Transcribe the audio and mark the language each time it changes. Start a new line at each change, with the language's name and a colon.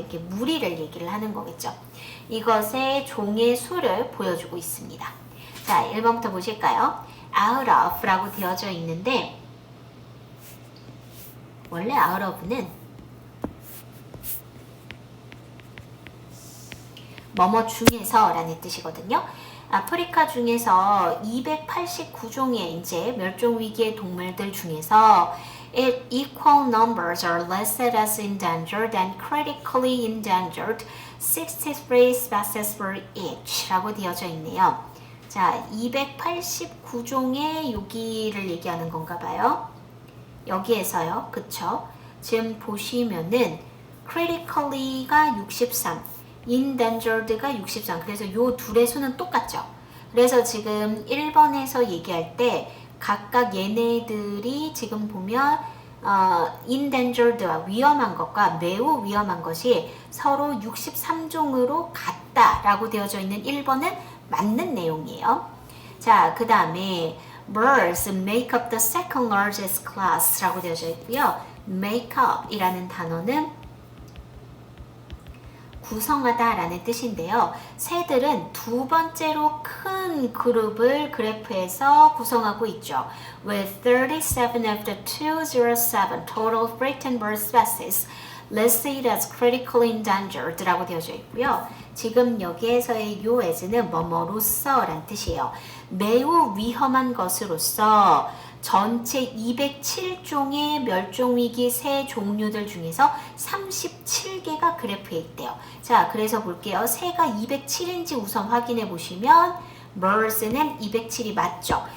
Korean: 이렇게 무리를 얘기를 하는 거겠죠. 이것의 종의 수를 보여주고 있습니다. 자, 1번부터 보실까요? out of 라고 되어져 있는데 원래 out of는 뭐뭐 중에서 라는 뜻이거든요. 아프리카 중에서 289종의 이제 멸종위기의 동물들 중에서
English: equal numbers are listed as endangered and critically endangered 63 species for each
Korean: 라고 되어져 있네요. 자, 289종의 여기를 얘기하는 건가 봐요. 여기에서요. 그쵸? 지금 보시면은 critically가 63, endangered가 63. 그래서 요 둘의 수는 똑같죠. 그래서 지금 1번에서 얘기할 때 각각 얘네들이 지금 보면 endangered와 위험한 것과 매우 위험한 것이 서로 63종으로 같다라고 되어져 있는 1번은 맞는 내용이에요.
English: 자, 그 다음에 birds make up the second largest class라고
Korean: 되어져 있고요. make up 이라는 단어는 구성하다라는 뜻인데요. 새들은 두 번째로 큰 그룹을 그래프에서 구성하고 있죠.
English: With 37 of the 207 total threatened bird species listed as critically endangered
Korean: 라고 되어져 있고요. 지금 여기에서의 요 as는 뭐뭐로서 라는 뜻이에요. 매우 위험한 것으로서 전체 207종의 멸종위기 새 종류들 중에서 37개가 그래프에 있대요. 자, 그래서 볼게요. 새가 207인지 우선 확인해 보시면 birds는 207이 맞죠.